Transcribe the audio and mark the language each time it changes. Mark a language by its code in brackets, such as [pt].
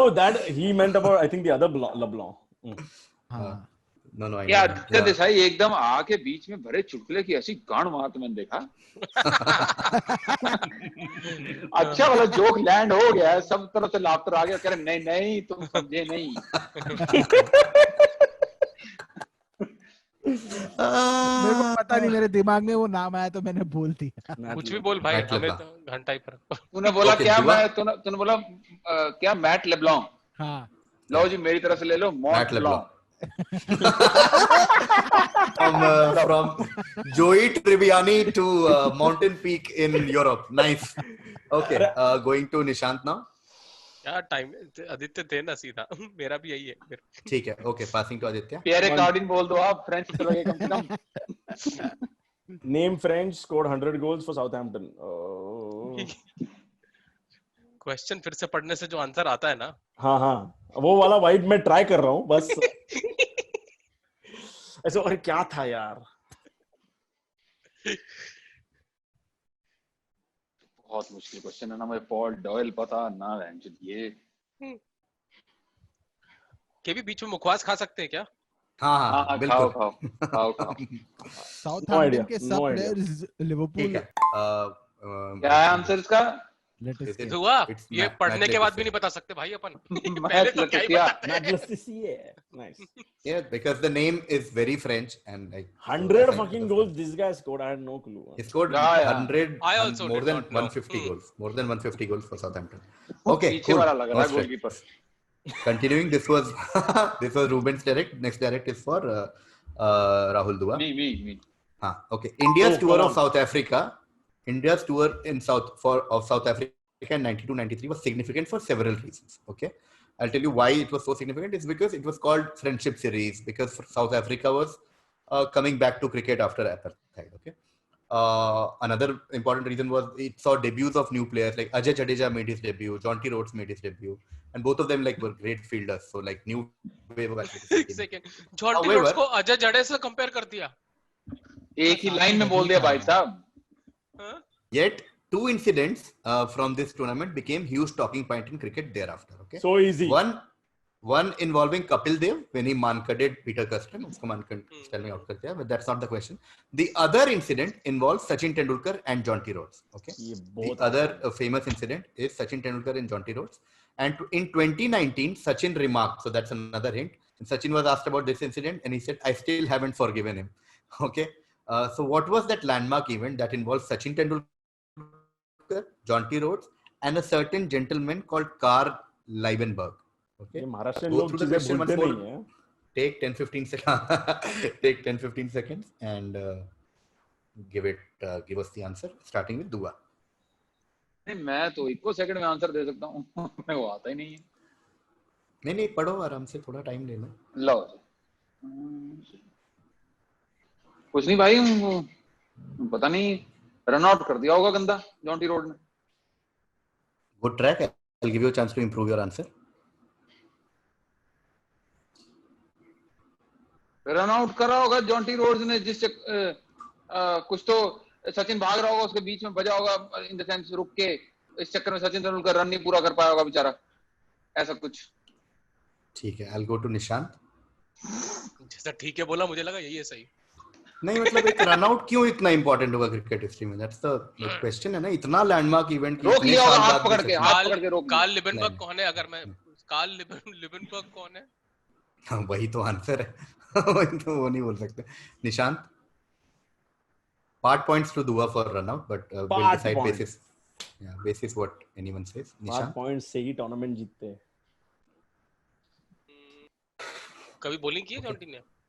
[en] Oh, that he meant about, I think, the other LeBlanc. No, I [hi] क्या आदित्य देसाई एकदम आके बीच में भरे चुटकुले की ऐसी गांड मारते मैंने देखा. अच्छा वाला जोक लैंड हो गया है, सब तरफ से लाफ्टर आ गया. कह रहे नहीं तुम समझे नहीं. मेरे को पता नहीं, मेरे दिमाग में वो नाम आया तो मैंने बोल दिया. कुछ भी बोल भाई, हमें घंटा ही फर्क. तूने बोला क्या? तूने बोला क्या? मैट लेब्लॉन्ग. हाँ, लो जी मेरी तरफ से ले लो, मॉन्ट लेब्लॉन्ग. [en] From Joey Tribbiani to Mountain Peak in Europe. Nice. Okay, going to Nishant now. [hi] क्या टाइम आदित्य थे ना सीधा. मेरा भी यही है. ठीक है. [en] Okay, passing to Aditya. [hi] Pierre Cardin बोल दो आप, फ्रेंच चलोगे कम से कम. [en] Name French scored 100 goals for Southampton. Oh. [hi] Question फिर से पढ़ने से जो आंसर आता है ना. हाँ, वो वाला वाइब मैं ट्राई कर रहा हूँ बस. ऐसे और क्या था यार. बहुत मुश्किल क्वेश्चन है ना. मुझे पॉल डॉयल पता ना रैंचो ये. के भी बीच में मुखवास खा सकते हैं क्या? हाँ, बिल्कुल. खाओ. साउथहैम्पटन के सब प्लेयर्स लिवरपूल. क्या है आंसर इसका? हुआ ये पढ़ने के बाद भी नहीं बता सकते भाई अपन. पहले तो क्या ही बताते. [en] Nice. Yeah, because the name is very French and like 100 fucking goals this guy scored. I had no clue. He scored 100. I also more than 150 goals. More than 150 goals for Southampton. Okay, cool. Continuing, this was Ruben's direct. Next direct is for Rahul Dua. Me. Okay. India's tour of South Africa. India's tour in South Africa in 92-93 was significant for several reasons. Okay, I'll tell you why it was so significant. It's because it was called Friendship Series, because South Africa was coming back to cricket after apartheid. Okay, another important reason was it saw debuts of new players, like Ajay Jadeja made his debut, Jonty Rhodes made his debut, and both of them like were great fielders. So like new wave of athleticism. [hi] Second, Jonty Rhodes को अजय जडेजा से compare कर दिया. एक ही line में बोल दिया भाई साहब. [en] Yet, two incidents from this tournament became huge talking point in cricket thereafter. Okay. So easy. One involving Kapil Dev when he mankaded Peter Custom. [hi] Usko mankad me out kar diya, [en] but that's not the question. The other incident involves Sachin Tendulkar and Jonty Rhodes. Okay. The other famous incident is Sachin Tendulkar and Jonty Rhodes. And in 2019, Sachin remarked. So that's another hint. And Sachin was asked about this incident, and he said, "I still haven't forgiven him." Okay. So what was that landmark event that involves Sachin Tendulkar, Jonty Rhodes, and a certain gentleman called Karl Liebenberg? Okay. Go through the question once more. Take 10-15 seconds. Take 10-15 seconds and give us the answer, starting with Dua. [hi] मैं तो 1 second में answer दे सकता हूँ. मैं वो आता ही नहीं है. नहीं पढ़ो आराम से, थोड़ा टाइम लेना. लो कुछ नहीं भाई, पता नहीं रन आउट कर दिया होगा गंदा जॉन्टी रोड ने. [en] Good track. I'll give you a chance to improve your answer. [hi] Run out करा होगा जॉन्टी रोड्स ने, जिससे कुछ तो सचिन भाग रहा होगा, उसके बीच में बजा होगा, इन द सेंस रुक के. इस चक्कर में सचिन तेंदुलकर रन नहीं पूरा कर पाया होगा बेचारा, ऐसा कुछ. ठीक है. [en] I'll go to Nishant. [hi] जैसा ठीक है बोला, मुझे लगा यही है सही. नहीं मतलब एक रन आउट क्यों इतना इंपॉर्टेंट होगा क्रिकेट हिस्ट्री में? [en] that's the question [hi] है ना. इतना लैंडमार्क इवेंट रोक लिया होगा, हाथ पकड़ के रोक. कार्ल लिबनबर्ग कौन है? अगर मैं कार्ल लिबनबर्ग कौन है? हाँ वही तो आंसर है. वही तो वो नहीं बोल सकते. Nishant. [en] Part points to Dua for run out, but we'll Part decide points. basis what anyone says. Part Nishan? [hi] points से ही टूर्नामेंट जीतते हैं. कभी बॉलिंग की है जॉन्टी ने?